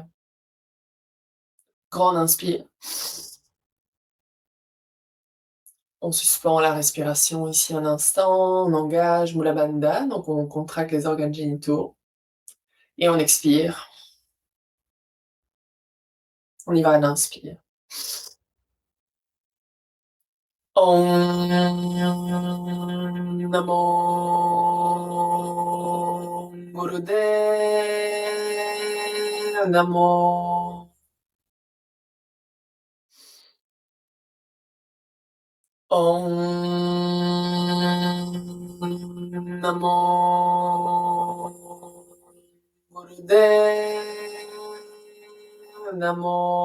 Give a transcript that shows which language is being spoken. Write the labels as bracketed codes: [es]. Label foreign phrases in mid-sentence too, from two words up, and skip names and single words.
[fr] Grande inspire. On suspend la respiration ici un instant, on engage Mula Bandha, donc on contracte les organes génitaux. Et on expire. On y va à l'inspire. [pa] ਓਂ ਨਮੋ ਗੁਰਦੇਵ ਨਮੋ. ਓਂ ਨਮੋ ਗੁਰਦੇਵ ਨਮੋ.